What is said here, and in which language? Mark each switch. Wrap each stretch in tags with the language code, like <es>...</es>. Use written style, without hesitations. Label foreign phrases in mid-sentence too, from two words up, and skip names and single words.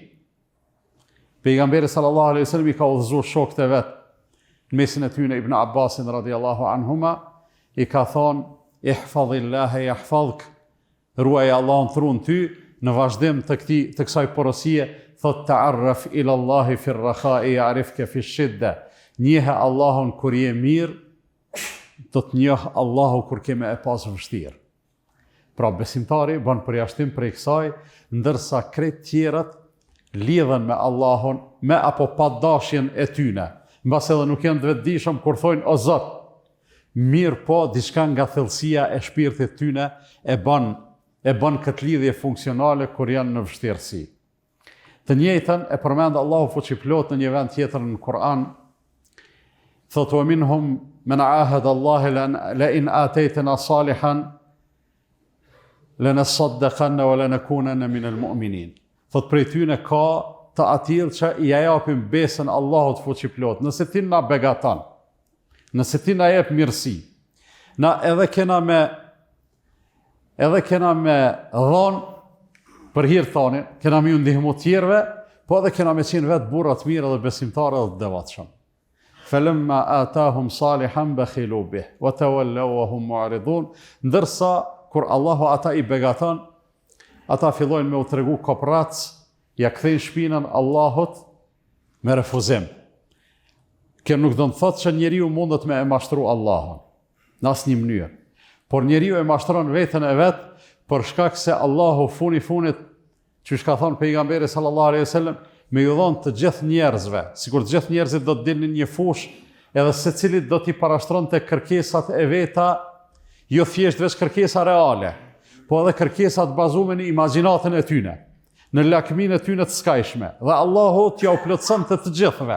<sq>Pejgamberi</sq> <ar>صلى الله عليه وسلم</ar> <sq>i ka udhëzuar shokët e vet, në mesin e tyre Ibn Abbasin</sq> <ar>رضي الله عنهما,</ar> <sq>i ka thonë:</sq> <ar>"احفظ الله يحفظك",</ar> <sq>ruaj Allahun thron ty. Në vazhdim të kësaj porosie thot:</sq> <ar>"تعرف إلى الله في الرخاء يعرفك في الشدة",</ar> <sq>njehe Allahun kur je mirë, do të njeh Allahu kur ke me e pas vështirë. Pra besimtari bën përjashtim prej kësaj, ndërsa krejt tjerët lidhen me Allahun me apo pa dashjen e tyne, mbas edhe nuk janë të vetëdijshëm kur thojnë o Zot, mirë po diçka nga thellësia e shpirtit tyne e bën këtë lidhje funksionale kur janë në vështirësi. Të njëjtën e përmend Allahu fuqiplot në një vend tjetër në Kur'an, thot:</sq> <ar>"ومنهم من عاهد الله لئن آتيتنا صالحا لنصدقن ولنكونن من المؤمنين."</ar> <sq>Thot prej tyne ka të atill që i japim besën Allahut fuqiplot. Nëse ti na begaton, nëse ti na jep mirësi, na edhe kena me dhon për hir tonin, kena me ju ndihmu tjerve, po edhe kena me qenë vetë burra të mirë dhe besimtarë dhe të devotshëm.</sq> <ar>فلما آتاهم صالحا بخلوا به وتولوا وهم معرضون.</ar> <sq>Ndërsa kur Allahu ata i begaton, ata fillojnë me u tregu koprac, ja kthejnë shpinën Allahut me refuzim. Kjo nuk do të thotë që njeriu mundet me e mashtru Allahun në asnjë mënyrë. Por njeriu e mashtron veten e vet për shkak se Allahu funit, që ka thënë pejgamberi</sq> <ar>صلى الله عليه وسلم,</ar> <sq>me ju dhon të gjithë njerëzve, sikur të gjithë njerëzit do të dilnin një fushë, edhe secilit do t'i parashtronte kërkesat e veta, jo thjesht veç kërkesa reale, po edhe kërkesat bazuar në imagjinatën e tyne, në lakminë e tyne të skajshme, dhe Allahu t'ja u plotësonte të gjithëve.</sq>